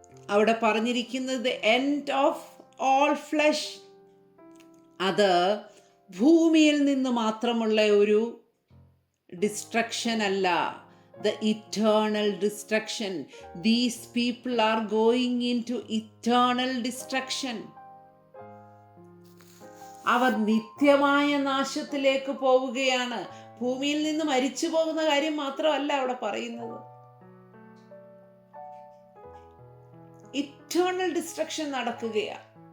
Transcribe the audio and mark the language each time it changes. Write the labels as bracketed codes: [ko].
[ml] അവിടെ പറഞ്ഞിരിക്കുന്നത് [en] End of all flesh. [ml] അത് ഭൂമിയിൽ നിന്ന് മാത്രമുള്ള ഒരു ഡിസ്ട്രക്ഷൻ അല്ല, [en] the eternal destruction. These people are going into eternal destruction. [ml] അവർ നിത്യമായ നാശത്തിലേക്ക് പോവുകയാണ്. ഭൂമിയിൽ നിന്ന് മരിച്ചു പോകുന്ന കാര്യം മാത്രമല്ല അവിടെ പറയുന്നത്. ഇറ്റേണൽ ഡിസ്ട്രക്ഷൻ നടക്കുകയാണ്.